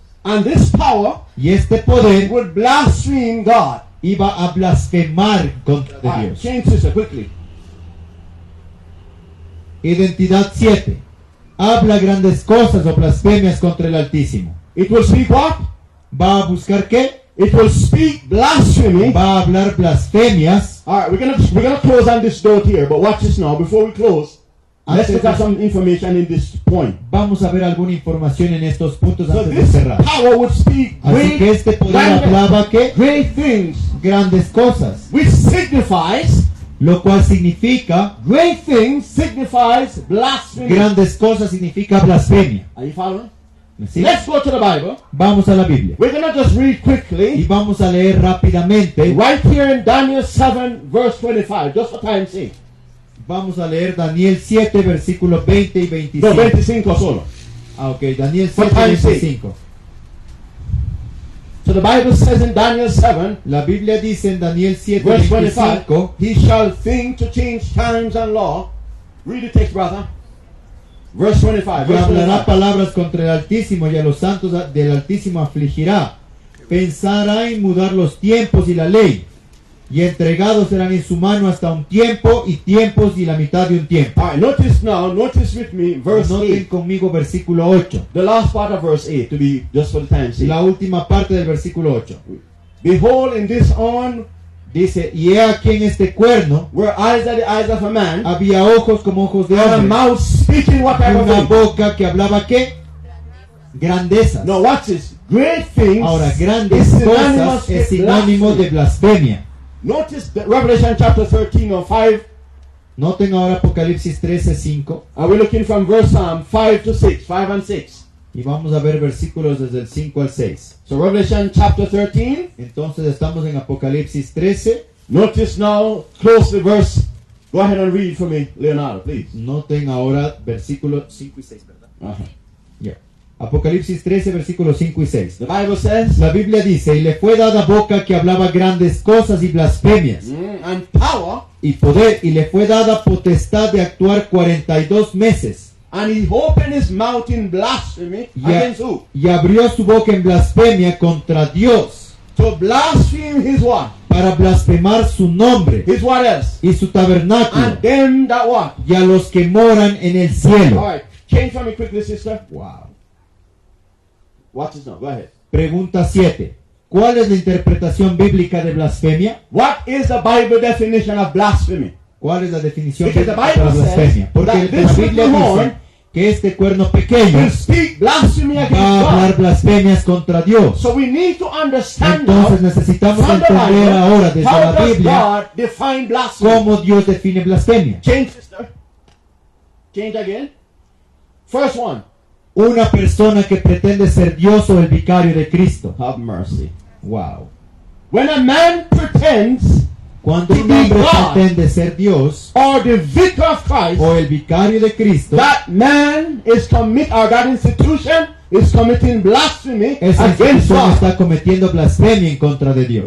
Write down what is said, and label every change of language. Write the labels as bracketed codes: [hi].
[en] And this power [es] Y este poder [en] would blaspheme God. [es] iba a blasfemar contra de [en] Alright, [es] Dios. [en] change sister quickly. [es] Identidad 7. Habla grandes cosas o blasfemias contra el Altísimo. [en] It will speak what? [es] ¿Va a buscar qué? [en] It will speak blasphemy. [es] Va a hablar blasfemias. [en] Alright, we're gonna close on this note here, but watch this now. Before we close, let's look at some information in this point. [es] Vamos a ver alguna información en estos puntos [en] So [es] antes de [en] this [es] cerrar. [en] power would speak [es] Así que este poder hablaba que [en] great things, [es] grandes cosas, [en] which signifies [es] lo cual significa [en] great things signifies blasphemy. [es] grandes cosas significa blasfemia. [en] Are you following? [es] ¿Sí? [en] Let's go to the Bible. [es] Vamos a la Biblia [en] We're gonna just read [es] y [en] quickly [es] vamos a leer rápidamente. [en] right here in Daniel 7 verse 25, just for time's sake. [es] Vamos a leer Daniel 7 versículos 20 y 25. No, 25 solo. Ah, ok, Daniel [en] For [es] 7 [en] time's sake. [es] 25. [en] So the Bible says in Daniel 7 [es] La Biblia dice en Daniel 7 [en] verse 25, [es] 25, [en] he shall think to change times and law. Read the text, brother. Verse 25. [es] y [en] Verse [es] hablará [en] 25. [es] palabras contra el Altísimo y a los santos del Altísimo afligirá. Pensará en mudar los tiempos y la ley, y entregados serán en su mano hasta un tiempo y tiempos y la mitad de un tiempo. [en] All right, notice with me verse [es] Noten [en] 8. [es] conmigo versículo 8, [en] The last part of verse 8 to be just for the time's sake. [es] la última parte del versículo 8. [en] Behold, in this horn [es] Dice, y he aquí en este cuerno [en] were eyes are the eyes of a man, [es] había ojos como ojos de [en] and a [es] hombre, [en] mouth speaking [es] y [en] whatever [es] una [en] thing. [es] boca que hablaba ¿qué? Grandezas. [en] Now watch this. Great things [es] Ahora, [en] is [es] grandes [en] synonymous [es] cosas es [en] with [es] sinónimo de [en] blasphemy. [es] blasfemia. [en] Notice that Revelation chapter 13 or 5. [es] Noten ahora Apocalipsis 13:5. [en] And we're looking from verse 5 to 6. 5 and 6. [es] Y vamos a ver versículos desde el 5 al 6. [en] So Revelation chapter 13. [es] Entonces estamos en Apocalipsis 13. [en] Notice now closely verse. Go ahead and read for me, Leonardo, please. [es] Noten ahora versículos 5 y 6, ¿verdad? Uh-huh. Ya. Apocalipsis 13, versículos 5 y 6. [en] The Bible says, [es] La Biblia dice, y le fue dada boca que hablaba grandes cosas y blasfemias, [en] and power, [es] y poder, y le fue dada potestad de actuar 42 meses. [en] and he opened his mouth in blasphemy against who? [es] Y abrió su boca en blasfemia contra Dios, [en] To blaspheme his what? [es] para blasfemar su nombre [en] His what else? [es] y su tabernáculo, [en] And them that what? [es] y a los que moran en el cielo. [en] Alright, change for me quickly, sister. Wow. Watch this now, go ahead. [es] Pregunta 7. ¿Cuál es la interpretación bíblica de blasfemia? [en] What is the Bible definition of blasphemy? [es] ¿Cuál es la definición [en] Because the [es] bíblica de la [en] Bible [es] blasfemia? [en] says [es] Porque [en] that [es] la [en] this [es] Biblia [en] little horn [es] dice que este cuerno pequeño [en] will speak blasphemy against [es] va a hablar [en] God. [es] blasfemias contra Dios. [en] So we need to understand [es] Entonces [en] now [es] necesitamos [en] from the [es] entender ahora [en] Bible [es] desde [en] how [es] la [en] does [es] Biblia [en] God define blasphemy. [es] cómo Dios define blasfemia. [en] Change, sister. Change again. First one. [es] Una persona que pretende ser Dios o el vicario de Cristo. [en] Have mercy. Wow. When a man pretends [es] Cuando un [en] to be [es] hombre [en] God [es] pretende ser Dios [en] or the vicar of Christ, [es] o el vicario de Cristo, [en] that man is or that institution is committing blasphemy [es] esa [en] against [es] institución [en] God. [es] está cometiendo blasfemia en contra de Dios.